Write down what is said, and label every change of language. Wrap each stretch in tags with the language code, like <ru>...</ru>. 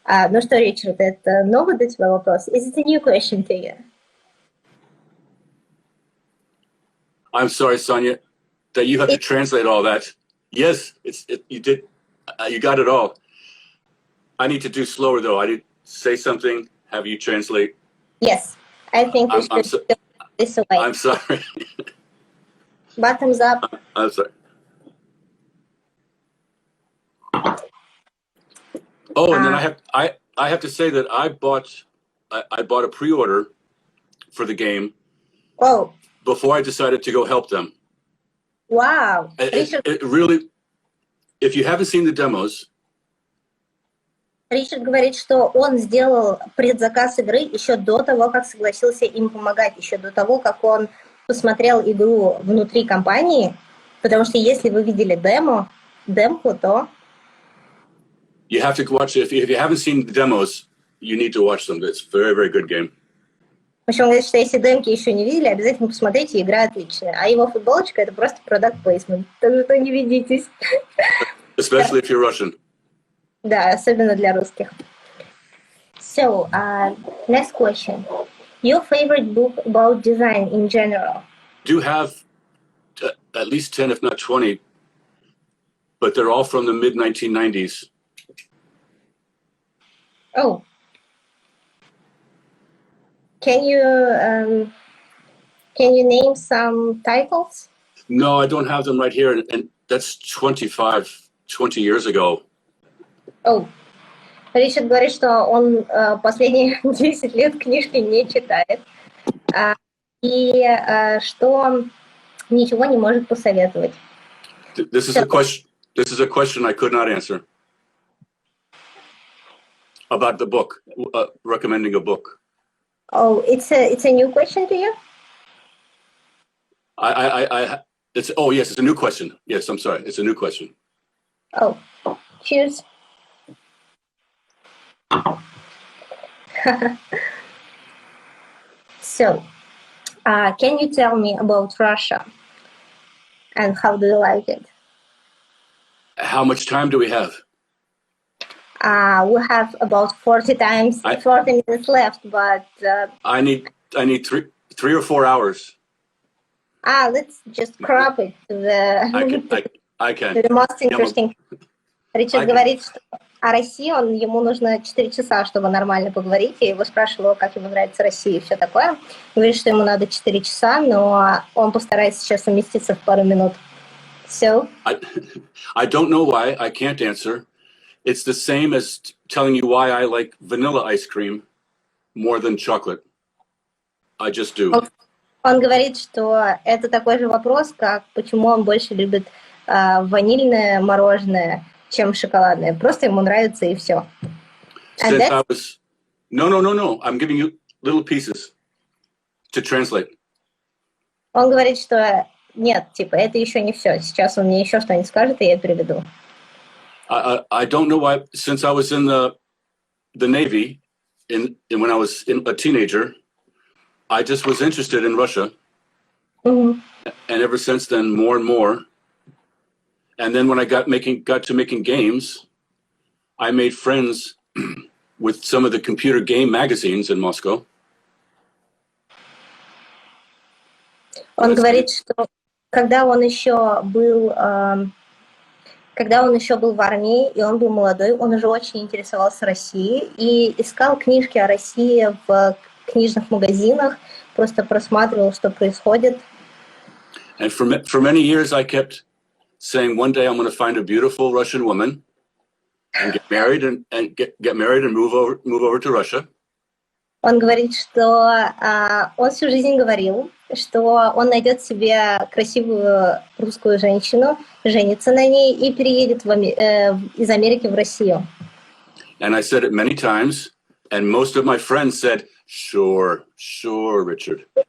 <ru>Ну что, Ричард, это новый для тебя вопрос?</ru> <en>Is it a new question to you? I'm sorry, Sonia, that you have to translate all that. Yes, you did. You got it all. I need to do slower, though. I did say something. Have you translate? Yes, I think we should do this away. I'm sorry. Bottoms up. I'm sorry. Oh, and then I have to say that I bought a pre-order for the game. Oh. Before I decided to go help them. Wow. It really, if you haven't seen the demos.</en> <ru>Ричард говорит, что он сделал предзаказ игры еще до того, как согласился им помогать, еще до того, как он посмотрел игру внутри компании, потому что если вы видели демку, то...</ru> <en>You have to watch it. If you haven't seen the demos, you need to watch them. It's a very, very good game.</en> <ru>В общем, он говорит, что если демки еще не видели, обязательно посмотрите, игра отличная. А его футболочка — это просто product placement. Так что не ведитесь.</ru> <en>Especially if you're Russian.</en> <ru>Да, особенно для русских.</ru> <en>So, next question. Your favorite book about design in general? Do have at least 10, if not 20, but they're all from the mid-1990s. Oh. Can you name some titles? No, I don't have them right here, and that's 20 years ago. Oh.</en> <ru>Ричард говорит, что он последние 10 лет книжки не читает, и что ничего не может посоветовать.</ru> <en>This is a question I could not answer. About the book, recommending a book. Oh, it's a new question to you? Yes, it's a new question. Yes, I'm sorry, it's a new question. Oh, cheers. So, can you tell me about Russia and how do you like it? How much time do we have? We have about 40 minutes left, but I need 3 or 4 hours. Let's just crop it to the most interesting.</en> <ru>Ричард говорит, что о России ему нужно 4 часа, чтобы нормально поговорить. Я его спрашивала, как ему нравится Россия и все такое. Говорит, что ему надо 4 часа, но он постарается сейчас уместиться в пару минут.</ru> <en>So? I don't know why. I can't answer. It's the same as telling you why I like vanilla ice cream more than chocolate. I just do.</en> <ru>Он говорит, что это такой же вопрос, как почему он больше любит ванильное мороженое, чем шоколадное. Просто ему нравится и все.</ru> <en>No. I'm giving you little pieces to translate.</en> <ru>Он говорит, что нет, типа, это еще не все. Сейчас он мне еще что-нибудь скажет, и я переведу.</ru> <en>I don't know why. Since I was in the Navy, when I was a teenager, I just was interested in Russia. Mm-hmm. And ever since then, more and more. And then when I got to making games, I made friends with some of the computer game magazines in Moscow.</en> <ru>Он говорит, что когда он еще был Когда он еще был в армии, и он был молодой, он уже очень интересовался Россией и искал книжки о России в книжных магазинах, просто просматривал, что происходит.</ru> <en>And for many years, I kept saying, one day I'm going to find a beautiful Russian woman and get married and get married and move over to Russia.</en> <ru>Он говорит, что он всю жизнь говорил, что он найдет себе красивую русскую женщину, женится на ней и переедет из Америки в Россию.</ru> <en>And I said it many times, and most of my friends said, sure, Richard.</en>